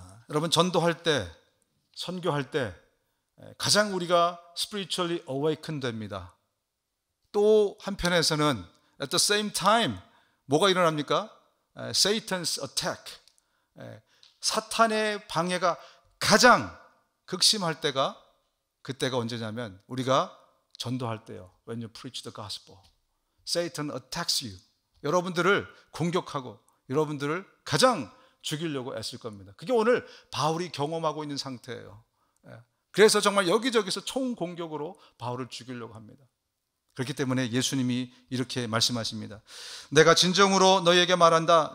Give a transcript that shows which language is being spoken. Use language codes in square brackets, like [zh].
[ko] 여러분, 전도할 때, 선교할 때 가장 우리가 [en] spiritually awakened [ko] 됩니다. 또 한편에서는 [en] at the same time [ko] 뭐가 일어납니까? [en] Satan's attack, [ko] 사탄의 방해가 가장 극심할 때가, 그때가 언제냐면 우리가 전도할 때요. [en] When you preach the gospel, Satan attacks you. [ko] 여러분들을 공격하고 여러분들을 가장 죽이려고 애쓸 겁니다. 그게 오늘 바울이 경험하고 있는 상태예요. 그래서 정말 여기저기서 총공격으로 바울을 죽이려고 합니다. 그렇기 때문에 예수님이 이렇게 말씀하십니다. 내가 진정으로 너희에게 말한다.